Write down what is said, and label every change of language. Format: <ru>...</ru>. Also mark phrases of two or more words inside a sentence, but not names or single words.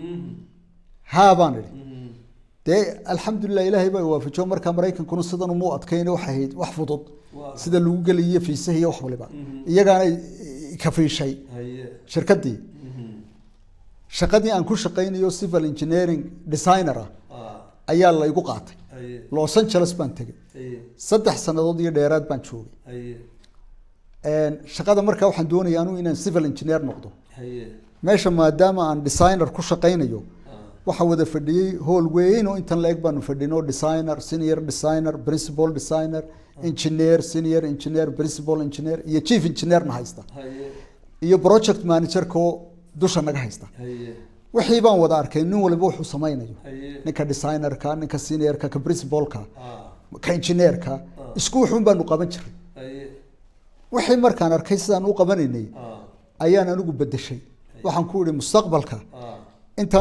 <so>baan idhi de alxamdulillah ilaahay baa waafajiyo marka Mareykan kuna sidan u adkayna wax ahayd wax fudud sida lagu galiyo fiisaha iyo wax waliba iyagaana ka fiishay shirkadii shaqadii aan ku shaqeynayo</so> <en>civil engineering designer</en> <so>ayaa la igu qaatay Los Angeles baan tagay 3 sanadood iyo dheeraad baan joogay shaqada markaa waxaan doonayaa inaan</so> <en>civil engineer</en> <so>noqdo meesha maadaama aan designer ku shaqeynayo waxa wada fadhiyay hall weyn oo intan leeg baanu fadhino</so> <en>designer senior designer principal designer engineer senior engineer principal engineer</en> <so>iyo chief engineer na haysta iyo</so> <en>project manager</en> <so>ko dusha naga haysta wixii baan wada arkay nin walba wuxuu samaynayo ninka designer ka ninka senior ka principal ka engineer ka isku wuxuun baanu qaban jiray wixii markaan arkay sidaan u qabanaynay ayaan anigu bedeshay waxaan ku yiri mustaqbalka intaan</so>